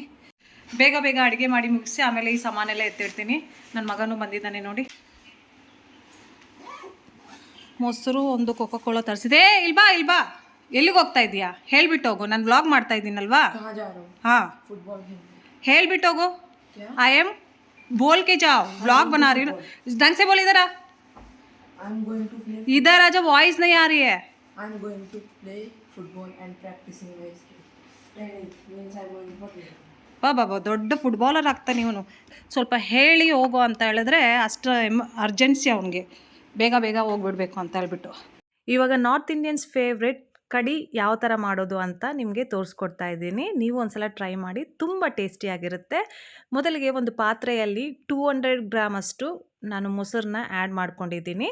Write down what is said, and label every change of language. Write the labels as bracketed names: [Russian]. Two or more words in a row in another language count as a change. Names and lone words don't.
[Kannada] ಬೇಗ ಅಡುಗೆ ಮಾಡಿ ಮುಗಿಸಿ ಆಮೇಲೆ ಈ ಸಾಮಾನೆಲ್ಲ ಎತ್ತಿಡ್ತೀನಿ. ನನ್ನ ಮಗನೂ ಬಂದಿದ್ದಾನೆ ನೋಡಿ. ಮೊಸರು ಒಂದು ಕೋಕೋ ಕೋಲಾ ತರಿಸಿದೆ. ಇಲ್ಬಾ ಎಲ್ಲಿಗೆ ಹೋಗ್ತಾ ಇದೀಯಾ ಹೇಳ್ಬಿಟ್ಟು ಹೋಗು, ನಾನು ವ್ಲಾಗ್ ಮಾಡ್ತಾ ಇದ್ದೀನಲ್ವಾ. ಹಾಂ ಹೇಳ್ಬಿಟ್ಟು ಹೋಗು. [English] I am [Hindi] बोल के जाओ, व्लॉग बना रही हूँ ना, ढंग से बोल. इधर आ, इधर आ, जब वॉइस नहीं आ रही है. [English] I'm going to play football and practicing my skill. Training means I'm going to play. [Kannada] ಬಾಬಾ ದೊಡ್ಡ ಫುಟ್ಬಾಲರ್ ಆಗ್ತಾನೆ ಇವನು. ಸ್ವಲ್ಪ ಹೇಳಿ ಹೋಗು ಅಂತ ಹೇಳಿದ್ರೆ ಅಷ್ಟು ಅರ್ಜೆನ್ಸಿ ಅವನಿಗೆ, ಬೇಗ ಹೋಗ್ಬಿಡ್ಬೇಕು ಅಂತ ಹೇಳ್ಬಿಟ್ಟು. ಇವಾಗ [English] North Indians favourite [Kannada] ಕಡಿ ಯಾವ ಥರ ಮಾಡೋದು ಅಂತ ನಿಮಗೆ ತೋರಿಸ್ಕೊಡ್ತಾ ಇದ್ದೀನಿ. ನೀವು ಒಂದ್ಸಲ ಟ್ರೈ ಮಾಡಿ, ತುಂಬ ಟೇಸ್ಟಿಯಾಗಿರುತ್ತೆ. ಮೊದಲಿಗೆ ಒಂದು ಪಾತ್ರೆಯಲ್ಲಿ 200 ಗ್ರಾಮ್ ಅಷ್ಟು ನಾನು ಮೊಸರನ್ನ ಆ್ಯಡ್ ಮಾಡ್ಕೊಂಡಿದ್ದೀನಿ.